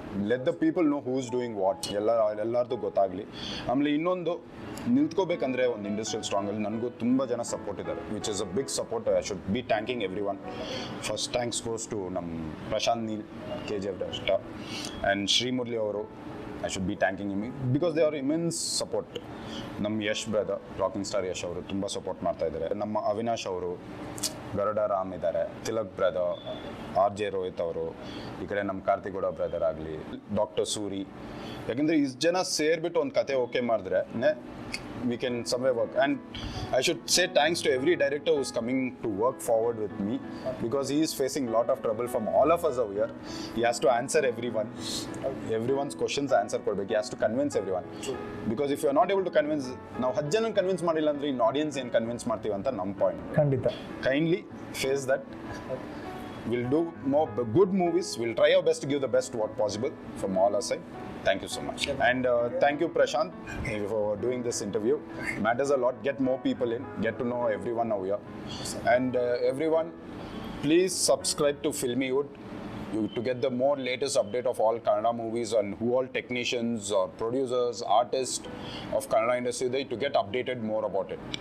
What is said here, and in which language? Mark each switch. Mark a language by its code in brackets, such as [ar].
[en] let the people know who is doing what, [kn] ಎಲ್ಲರದ್ದು ಗೊತ್ತಾಗಲಿ. ಆಮೇಲೆ ಇನ್ನೊಂದು ನಿಂತ್ಕೋಬೇಕಂದ್ರೆ ಒಂದು ಇಂಡಸ್ಟ್ರಿಯಲ್ ಸ್ಟ್ರಾಂಗಲ್ಲಿ ನನಗೂ ತುಂಬ ಜನ ಸಪೋರ್ಟ್ ಇದ್ದಾರೆ, [en] Which is a big support. I should be thanking everyone. First thanks goes to ನಮ್ಮ Prashanth Neel, KGF director, and Srimurali ಅವರು. I should be thanking him because they are immense support. [kn] ನಮ್ಮ Yash brother, rocking star Yash ಅವರು ತುಂಬ support ಮಾಡ್ತಾ ಇದ್ದಾರೆ. ನಮ್ಮ ಅವಿನಾಶ್ ಅವರು, ಗರುಡ ರಾಮ್ ಇದ್ದಾರೆ, ತಿಲಕ್ ಬ್ರದರ್, RJ ರೋಹಿತ್ ಅವರು, ಈ ಕಡೆ ನಮ್ಮ ಕಾರ್ತಿಗೌಡ ಬ್ರದರ್ ಆಗಲಿ, ಡಾಕ್ಟರ್ ಸೂರಿ. ಯಾಕೆಂದರೆ ಇಷ್ಟು ಜನ ಸೇರಿಬಿಟ್ಟು ಒಂದು ಕತೆ ಓಕೆ ಮಾಡಿದ್ರೆ [en] we can somewhere work. And I should say thanks to every director who's coming to work forward with me because he is facing a lot of trouble from all of us over here. He has to answer everyone's questions, answer [kn] kodbek. [en] He has to convince everyone. Because if you are not able to convince, now [kn] 10 ಜನನ convince ಮಾಡಿಲ್ಲ ಅಂದ್ರೆ ಇನ್ನು audience ಏನು convince ಮಾಡ್ತೀವಿ ಅಂತ ನಮ್ಮ point. ಖಂಡಿತ. [en] Kindly face that We'll do more good movies. We'll try our best to give the best what possible from all our side. Thank you so much. And thank you, Prashant, for doing this interview. Matters a lot. Get more people in. Get to know everyone now here. And everyone, please subscribe to Filmywood to get the more latest update of all Kannada movies and who all technicians or producers, artists of Kannada industry they to get updated more about it.